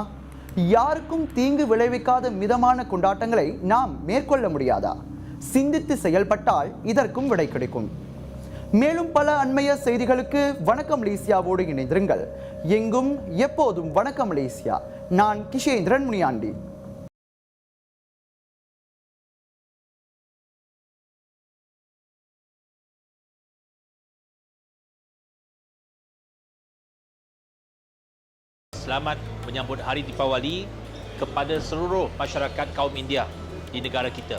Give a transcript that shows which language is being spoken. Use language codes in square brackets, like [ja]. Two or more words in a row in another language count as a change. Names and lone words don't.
[ta] யாருக்கும் தீங்கு விளைவிக்காத மிதமான கொண்டாட்டங்களை நாம் மேற்கொள்ள முடியாதா? சிந்தித்து செயல்பட்டால் இதற்கும் விடை கிடைக்கும். மேலும் பல அண்மைய செய்திகளுக்கு வணக்கம் மலேசியாவோடு இணைந்திருங்கள். எங்கும் எப்போதும் வணக்கம் மலேசியா. நான் கிஷேந்திரன் முனியாண்டி. [ms] Selamat menyambut Hari Deepawali kepada seluruh masyarakat kaum India di negara kita.